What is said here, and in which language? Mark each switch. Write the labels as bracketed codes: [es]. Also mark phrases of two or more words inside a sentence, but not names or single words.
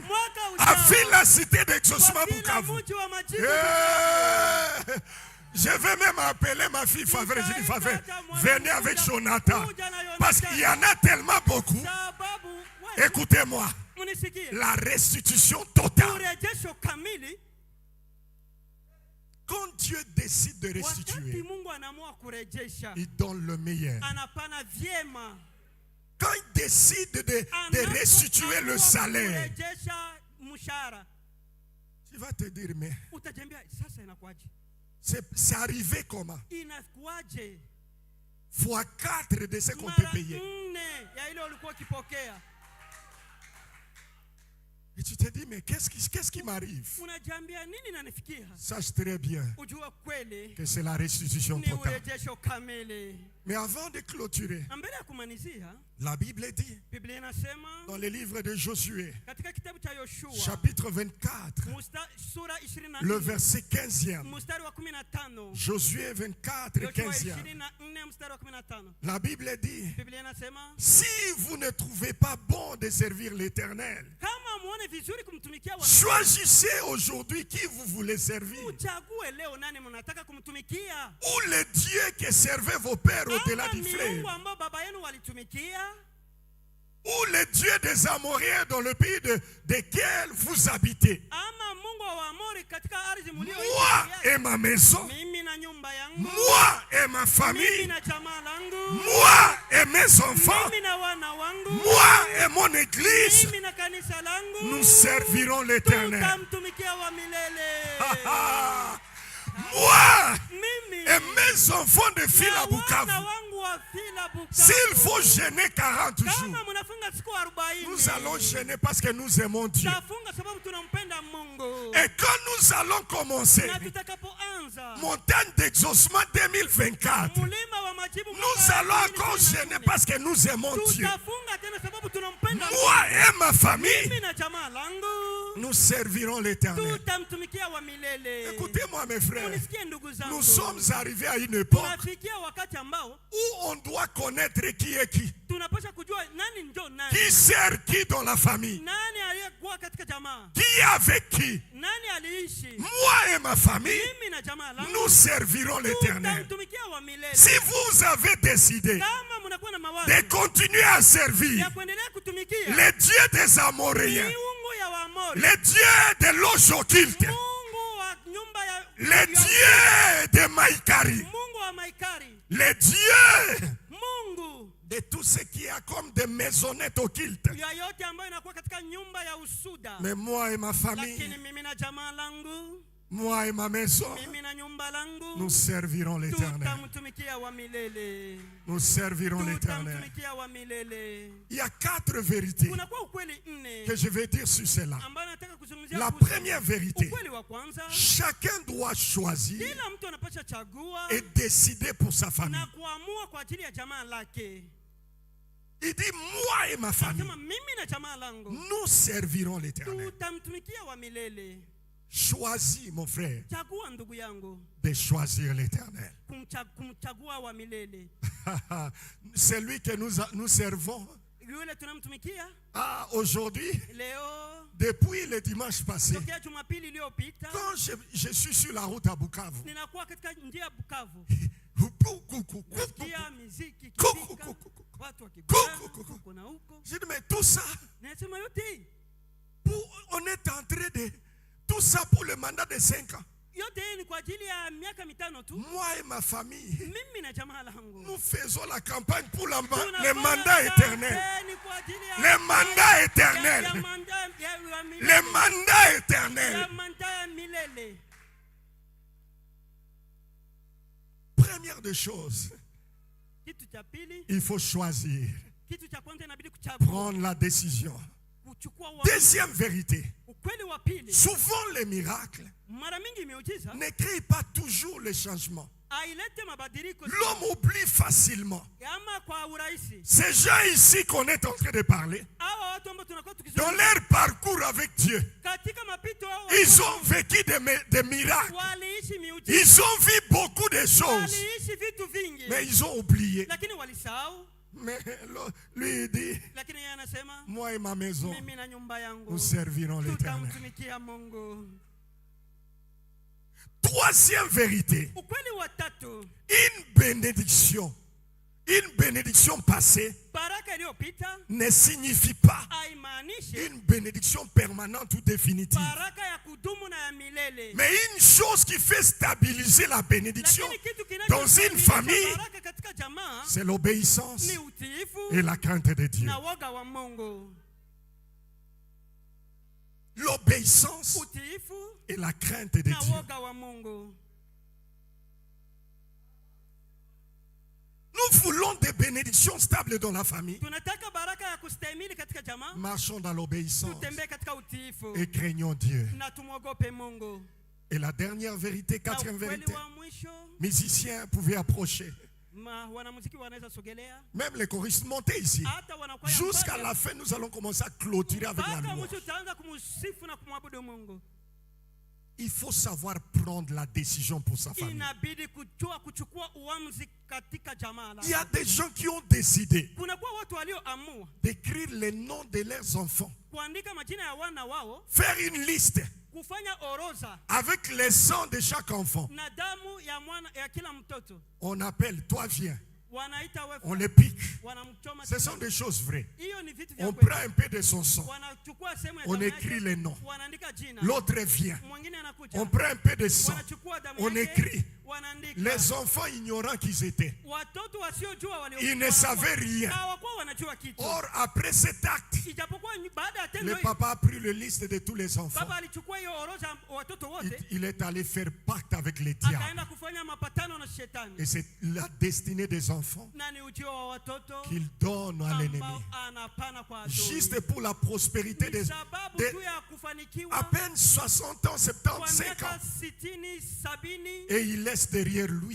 [sw] Mwaka [fr] à [sw] ujao Villa Cité d'Exaucement kwa kila Bukavu. mji wa majibu [fr] Je vais même appeler ma fille Favre. Je dis Favre, venez avec Jonathan. Parce qu'il y en a tellement beaucoup. [sw] sababu [fr] Écoutez-moi. [sw] munisikie [fr] La restitution totale. [sw] urejesho kamili. [fr] Quand Dieu décide de [sw] Wakati [fr] restituer, [sw] Mungu anaamua kurejesha, [fr] il donne le meilleur. [sw] anapana vyema. [fr] Quand il décide de restituer le salaire, [sw] kurejesha mshahara, [fr] tu vas te dire, mais [sw] utajambia sasa inakuaje? [fr] c'est arrivé comment? [sw] Inakuaje? [fr] Fois 4 de ce qu'on te [sw] Mara [fr] payait. [sw] 4 ya ile ulikuwa ukipokea. [fr] Et tu te dis, mais qu'est-ce qui m'arrive? [sw] Unajambia nini nanifikia? [fr] Sache très bien [sw] Ujua kweli [fr] que c'est la restitution [sw] ni [fr] totale. [sw] urejesho kamili. [fr] Mais avant de clôturer, [sw] Mbele ya kumalizia, [fr] la Bible dit [sw] Biblia inasema [fr] dans le livre de Josué, [sw] katika kitabu cha Yoshua [fr] chapitre 24, [sw] sura 24 [fr] le verset 15e. [sw] mstari wa 15. [fr] Josué 24, [sw] Yoshua [fr] 15e. [sw] 24 mstari wa 15. [fr] La Bible dit, [sw] Biblia inasema [fr] si vous ne trouvez pas bon de servir l'Éternel, [sw] kama muone vizuri kumtumikia [fr] choisissez aujourd'hui qui vous voulez servir. [sw] uchague leo nani mnataka kumtumikia. [fr] Ou les dieux que servaient vos pères au-delà [sw] Ama [fr] du fleuve. [sw] miungu ambao baba yenu walitumikia, [fr] Ou les dieux des Amoréens dans le pays desquels vous habitez. [sw] ama Mungu wa Waamori katika ardhi [fr] Moi [sw] mlioishi. [fr] et ma maison, [sw] Mimi na nyumba yangu, [fr] moi et ma [sw] mimi [fr] famille, [sw] na jamaa langu, [fr] moi et mes enfants, [sw] mimi na wana wangu, [fr] moi et mon église, [sw] mimi na kanisa langu, [fr] nous servirons l'Éternel. [sw] tutamtumikia wa milele. [fr] Moi [sw] Mimi [fr] et mes enfants de fil [sw] na [fr] à Bukavu, [sw] wana wangu wa fila Bukavu. [fr] s'il faut jeûner 40 jours, [sw] Kama mnafunga siku 40, [fr] nous allons jeûner parce que nous aimons Dieu. [sw] tafunga sababu tunampenda Mungu. [fr] Et quand nous allons commencer, [sw] Na tutakapoanza [fr] montagne d'exaucement 2024, [sw] mulima wa majibu, [fr] nous allons encore jeûner parce que nous aimons Dieu. [sw] tutafunga tena sababu tunampenda Mungu. [fr] Moi et ma famille, [sw] Mimi na jamaa langu [fr] nous servirons l'Éternel. [sw] tutamtumikia wa milele. [fr] Écoutez-moi mes frères, [sw] Unisikie ndugu zangu, [fr] nous sommes arrivés à une époque [sw] tunafikia wakati ambao [fr] où on doit connaître qui est qui. [sw] tunapaswa kujua nani ndio nani, [fr] Qui sert qui dans la famille? [sw] nani aliyekuwa katika jamaa, [fr] Qui est avec qui? [sw] nani aliishi. [fr] Moi et ma famille, [sw] Mimi na jamaa langu [fr] nous servirons l'Éternel. [sw] tutamtumikia wa milele. [fr] Si vous avez décidé [sw] Kama mnakuwa na mawazo [fr] de continuer à servir [sw] ya kuendelea kutumikia [fr] les dieux des Amoréens, [sw] miungu ya Waamori, [fr] les dieux de l'eau occulte, [sw] Mungu wa nyumba ya [fr] les dieux de Maïkari, [sw] Mungu wa Maikari, [fr] les dieux [sw] Mungu [fr] de tout ce qui a comme des maisonnettes occultes. [sw] ya yote ambayo inakuwa katika nyumba ya usuda. [fr] Mais moi et ma famille, [sw] Lakini mimi na jamaa langu, [fr] moi et ma maison, [sw] mimi na nyumba langu, [fr] nous servirons l'Éternel. [sw] tutamtumikia wa milele. [fr] Nous servirons l'Éternel. [sw] Tutamtumikia wa milele. [fr] Il y a 4 vérités [sw] Kunakuwa ukweli 4 [fr] que je vais dire sur cela. [sw] ambayo nataka kuzungumzia. [fr] La [sw] kuhusu. [fr] première vérité, [sw] Ukweli wa kwanza, [fr] chacun doit choisir [sw] kila mtu anapaswa chagua [fr] et décider pour sa famille. [sw] na kuamua kwa ajili ya jamaa lake. [fr] Il dit, moi et ma famille, [sw] Anasema mimi na jamaa langu [fr] nous servirons l'Éternel. [sw] tutamtumikia wa milele. [fr] Choisis, mon frère, [sw] Chagua ndugu yangu [fr] de choisir l'Éternel. [sw] kumchagua wa milele. [fr] C'est lui que nous servons. [sw] Yule tunamtumikia [fr] Ah, aujourd'hui, [sw] leo, [fr] depuis le dimanche passé, [sw] tokea Jumapili iliyopita, [fr] quand je suis sur la route à Bukavu, [sw] ninakuwa katika njia ya Bukavu, nasikia muziki ikipika, watu wakibana huko na huko. [fr] je dis, mais tout ça, [sw] Nasema yote [fr] on est en train de... Tout ça pour le mandat de 5 ans. [sw] yote hii ni kwa ajili ya miaka 5 tu. [fr] Moi et ma famille, [sw] Mimi na jamaa langu [fr] nous faisons la campagne pour le [sw] tunafanya [fr] mandat éternel. [sw] kampeni kwa ajili ya [fr] Le mandat éternel. [sw] ya mandat ya milele. [fr] Le mandat [sw] Ya [fr] éternel. [sw] mandat ya milele. [fr] Première des choses, [sw] Kitu cha pili, [fr] il faut choisir, [sw] kitu cha kwanza inabidi kuchagua, [fr] prendre la décision [sw] kuchukua uamuzi. [fr] Deuxième vérité. [sw] Ukweli wa pili, [fr] Souvent les miracles [sw] mara mingi miujiza [fr] ne créent pas toujours le changement. [sw] ailete mabadiliko [fr] L'homme oublie facilement. [sw] ama kwa urahisi. [fr] Ces gens ici qu'on est en train de parler, [sw] Hawa watu ambao tunakuwa [fr] dans [sw] tukizungumza [fr] leur parcours avec Dieu, [sw] katika mapito yao, [fr] ils ont vécu des miracles. [sw] waliishi miujiza, [fr] Ils ont vu beaucoup de choses, [sw] waliishi vitu vingi, [fr] mais ils ont oublié. [sw] lakini walisahau. [fr] Mais lui il dit, [sw] Lakini yeye anasema [fr] moi et ma maison, [sw] mimi na nyumba yangu [fr] nous servirons l'Éternel. [sw] tutamtumikia Mungu. [fr] Troisième vérité, [sw] Ukweli wa tatu, [fr] une bénédiction passée [sw] baraka iliyopita [fr] ne signifie pas [sw] haimaanishi [fr] une bénédiction permanente ou définitive. [sw] baraka ya kudumu na ya milele. [fr] Mais une chose qui fait stabiliser la bénédiction [sw] Lakini kitu [fr] dans une [sw] kinachosababisha [fr] famille, [sw] baraka katika jamaa [fr] c'est l'obéissance [sw] ni utiifu [fr] et la crainte de Dieu. [sw] na woga wa Mungu. [fr] L'obéissance [sw] Utiifu [fr] et la crainte de [sw] na [fr] Dieu. [sw] woga wa Mungu. [fr] Nous voulons des bénédictions stables dans la famille. [sw] Tunataka baraka ya kustahimili katika jamaa, [fr] Marchons dans l'obéissance [sw] tutembee katika utiifu [fr] et craignons Dieu. [sw] na tumwogope Mungu. [fr] Et la dernière vérité, [sw] Na [fr] quatrième [sw] ukweli [fr] vérité, [sw] wa mwisho, [fr] musiciens pouvaient approcher. [sw] wanamuziki wanaweza sogelea, [fr] Même les choristes montaient ici. [sw] hata wanakwaya [fr] Jusqu'à [sw] mpaka [fr] la fin, nous allons commencer à clôturer avec la [sw] mpaka [fr] louange. [sw] mwisho tutaanza kumsifu na kumwabudu Mungu. [fr] Il faut savoir prendre la décision pour sa famille. [sw] Inabidi kuchukua uamuzi katika jamaa. [fr] Il y a des gens qui ont décidé [sw] Kuna kwa watu walioamua [fr] d'écrire les noms de leurs enfants, [sw] kuandika majina ya wana wao, [fr] faire une liste [sw] kufanya orodha [fr] avec les sangs de chaque enfant. [sw] na damu ya mwana ya kila mtoto. [fr] On appelle, toi viens, [sw] Wanaita [fr] on [sw] wewe, [fr] le pique. [sw] wanamchoma. [fr] Ce sont des choses vraies. [sw] Hiyo ni vitu vya [fr] On [sw] kweli. [fr] prend un peu de son sang, [sw] Wanachukua sehemu ya [fr] on [sw] damu [fr] écrit [sw] yake, [fr] les noms. [sw] wanaandika jina. [fr] L'autre vient, [sw] Mwingine anakuja, [fr] on prend un peu de sang, [sw] wanachukua damu [fr] on [sw] yake, [fr] écrit. [sw] wanaandika. [fr] Les enfants ignorants qu'ils étaient, [sw] Watoto wasiojua walio [fr] ils ne savaient rien. [sw] hawakuwa wanajua kitu. [fr] Or, après cet acte, [sw] Ijapokuwa baada ya tendo [fr] le [sw] hili, [fr] papa a pris la liste de tous les enfants. [sw] baba alichukua hiyo orodha ya watoto wote, [fr] Il est allé faire pacte avec les diables. [sw] akaenda kufanya mapatano na shetani. [fr] Et c'est la destinée des enfants [sw] Na ni ujio wa watoto [fr] qu'il donne à l'ennemi. [sw] ambao anapana kwa adui. [fr] Juste pour la prospérité [sw] Ni [fr] des... [sw] sababu tu ya kufanikiwa [fr] À peine 60 ans, [sw] kwa 75 miaka [fr] ans. [sw] 60, 70, [fr] Et il laisse derrière lui